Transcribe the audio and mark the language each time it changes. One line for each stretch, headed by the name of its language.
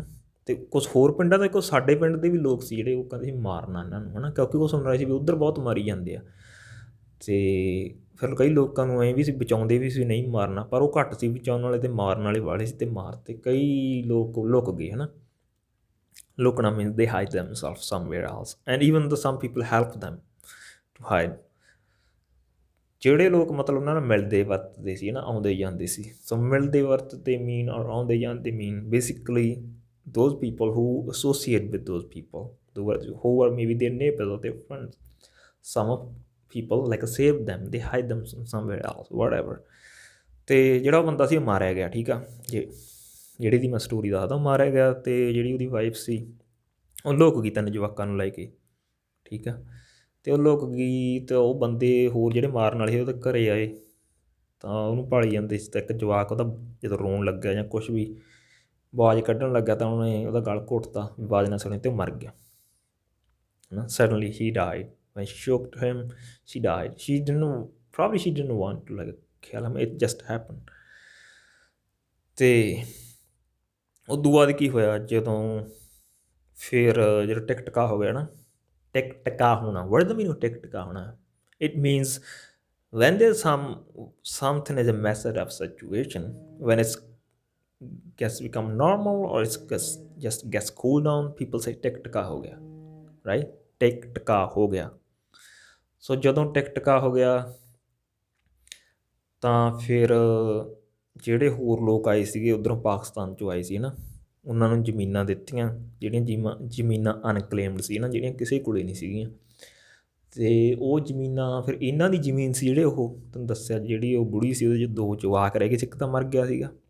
Punjabi: ਅਤੇ ਕੁਛ ਹੋਰ ਪਿੰਡਾਂ ਦੇ, ਕੁਛ ਸਾਡੇ ਪਿੰਡ ਦੇ ਵੀ ਲੋਕ ਸੀ ਜਿਹੜੇ ਉਹ ਕਹਿੰਦੇ ਸੀ ਮਾਰਨਾ ਇਹਨਾਂ ਨੂੰ ਹੈ ਨਾ, ਕਿਉਂਕਿ ਉਹ ਸੁਣ ਰਹੇ ਸੀ ਵੀ ਉੱਧਰ ਬਹੁਤ ਮਾਰੀ ਜਾਂਦੇ ਆ। ਅਤੇ ਫਿਰ ਕਈ ਲੋਕਾਂ ਨੂੰ ਐਂ ਵੀ ਸੀ, ਬਚਾਉਂਦੇ ਵੀ ਸੀ ਨਹੀਂ ਮਾਰਨਾ, ਪਰ ਉਹ ਘੱਟ ਸੀ ਬਚਾਉਣ ਵਾਲੇ, ਅਤੇ ਮਾਰਨ ਵਾਲੇ ਵਾਲੇ ਸੀ, ਅਤੇ ਮਾਰਤੇ ਕਈ ਲੋਕ, ਲੁਕ ਗਏ ਹੈ ਨਾ।
English: ਲੁਕਣਾ means they hide themselves somewhere else, and even though some people help them to hide।
Punjabi: ਜਿਹੜੇ ਲੋਕ ਮਤਲਬ ਉਹਨਾਂ ਨਾਲ ਮਿਲਦੇ ਵਰਤਦੇ ਸੀ ਨਾ, ਆਉਂਦੇ ਜਾਂਦੇ ਸੀ।
English: So ਮਿਲਦੇ ਵਰਤਦੇ mean ਔਰ ਆਉਂਦੇ ਜਾਂਦੇ mean basically those people who associate with those people, who are maybe their neighbors or their friends। some of people like save them, they hide them somewhere else, whatever।
Punjabi: ਅਤੇ ਜਿਹੜਾ ਉਹ ਬੰਦਾ ਸੀ ਉਹ ਮਾਰਿਆ ਗਿਆ, ਠੀਕ ਆ ਜੇ ਜਿਹੜੀ ਦੀ ਮੈਂ ਸਟੋਰੀ ਦੱਸਦਾ, ਉਹ ਮਾਰਿਆ ਗਿਆ। ਅਤੇ ਜਿਹੜੀ ਉਹਦੀ ਵਾਈਫ ਸੀ ਉਹ ਲੁਕ ਗਈ 3 ਜਵਾਕਾਂ ਨੂੰ ਲੈ ਕੇ, ਠੀਕ ਆ। ਅਤੇ ਉਹ ਲੁਕ ਗਈ, ਅਤੇ ਉਹ ਬੰਦੇ ਹੋਰ ਜਿਹੜੇ ਮਾਰਨ ਵਾਲੇ ਸੀ ਉਹਦੇ ਘਰ ਆਏ, ਤਾਂ ਉਹਨੂੰ ਭਾਲੀ ਜਾਂਦੇ ਸੀ। ਤਾਂ ਇੱਕ ਜਵਾਕ ਉਹਦਾ ਜਦੋਂ ਰੋਣ ਲੱਗਿਆ ਜਾਂ ਕੁਛ ਵੀ ਆਵਾਜ਼ ਕੱਢਣ ਲੱਗਾ, ਤਾਂ ਉਹਨੇ ਉਹਦਾ ਗਲ ਘੁੱਟਤਾ, ਆਵਾਜ਼ ਨਾ ਸੁਣੀ, ਅਤੇ ਉਹ ਮਰ ਗਿਆ ਹੈ ਨਾ।
English: Suddenly he died, when she choked him she died, she didn't want to like kill him, it just happened।
Punjabi: ਅਤੇ ਉਦੋਂ ਬਾਅਦ ਕੀ ਹੋਇਆ, ਜਦੋਂ ਫਿਰ ਜਿਹੜਾ ਟਿਕਟਕਾ ਹੋ ਗਿਆ ਨਾ, ਟਿਕਟਕਾ ਹੋਣਾ,
English: what does the meaning of
Punjabi: ਟਿਕਟਕਾ ਹੋਣਾ?
English: It means when there's something is a method of situation, when it's gets become normal or it's just gets cool down, people say
Punjabi: ਟਿਕਟਕਾ ਹੋ ਗਿਆ,
English: right?
Punjabi: ਟਿਕਟਕਾ ਹੋ ਗਿਆ। ਸੋ ਜਦੋਂ ਟਿਕਟਕਾ ਹੋ ਗਿਆ, ਤਾਂ ਫਿਰ ਜਿਹੜੇ ਹੋਰ ਲੋਕ ਆਏ ਸੀਗੇ ਉੱਧਰੋਂ ਪਾਕਿਸਤਾਨ 'ਚੋਂ ਆਏ ਸੀ ਨਾ, ਉਹਨਾਂ ਨੂੰ ਜ਼ਮੀਨਾਂ ਦਿੱਤੀਆਂ, ਜਿਹੜੀਆਂ ਜ਼ਮੀਨਾਂ ਅਨਕਲੇਮਡ ਸੀ ਨਾ, ਜਿਹੜੀਆਂ ਕਿਸੇ ਕੋਲ ਨਹੀਂ ਸੀਗੀਆਂ। ਅਤੇ ਉਹ ਜ਼ਮੀਨਾਂ ਫਿਰ ਇਹਨਾਂ ਦੀ ਜ਼ਮੀਨ ਸੀ, ਜਿਹੜੇ ਉਹ ਤੁਹਾਨੂੰ ਦੱਸਿਆ ਜਿਹੜੀ ਉਹ ਬੁੜੀ ਸੀ, ਉਹਦੇ 'ਚ 2 ਜਵਾਕ ਰਹਿ ਗਏ ਸੀ, ਇੱਕ ਤਾਂ ਮਰ ਗਿਆ ਸੀਗਾ।